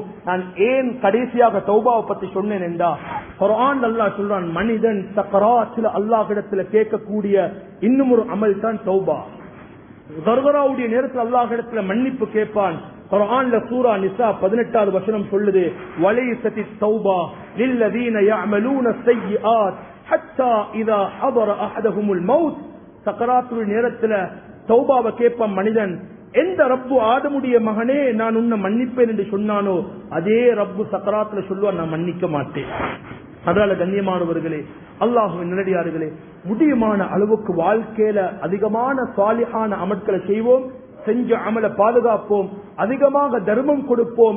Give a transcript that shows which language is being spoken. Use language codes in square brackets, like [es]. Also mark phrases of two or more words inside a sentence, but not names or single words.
[ta] நான் ஏன் கடைசியாக தௌபாவை பத்தி சொன்னேன் என்றா, குர்ஆன் அல்லாஹ் சொல்றான், மனிதன் சக்கராத்துல அல்லாஹ்விடத்துல கேட்கக்கூடிய இன்னும் ஒரு அமல் தான் தௌபா. கர்கராவுடைய நேரத்தில் அல்லாஹ்விடத்துல மன்னிப்பு கேட்பான். குர்ஆன்ல சூரா நிசா 18வது வசனம் சொல்லுது, [ar] وليست التوبة للذين يعملون السيئات حتى اذا حضر احدهم الموت. [ta] சக்கராத்துடைய நேரத்துல தௌபாவை கேட்பான் மனிதன். எந்த ரப்பு ஆதமுடைய மகனே நான் உன்னை மன்னிப்பேன் என்று சொன்னானோ அதே ரப்பு சக்கராத்துல சொல்லுவான், நான் மன்னிக்க மாட்டேன். அதனால கண்ணியமானவர்களே, அல்லாஹ்வின் நல்லடியார்களே, முடியுமான அளவுக்கு வாழ்க்கையில அதிகமான சாலிஹான அமல்களை செய்வோம், செஞ்ச அமலை பாதுகாப்போம், அதிகமாக தர்மம் கொடுப்போம்.